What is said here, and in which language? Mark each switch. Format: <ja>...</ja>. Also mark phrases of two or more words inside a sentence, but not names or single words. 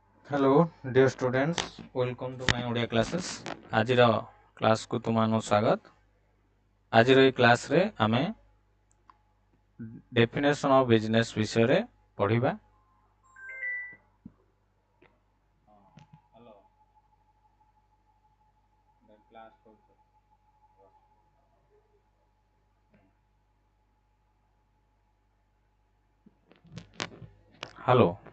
<en>Hello, dear students. Welcome to my Odia Classes.</en> <or>ଆଜିର କ୍ଲାସକୁ ତୁମମାନଙ୍କୁ ସ୍ୱାଗତ। ଆଜିର ଏହି କ୍ଲାସରେ ଆମେ</or> <en>definition of business</en> <or>ବିଷୟରେ ପଢ଼ିବା। ହ୍ୟାଲୋ।</or>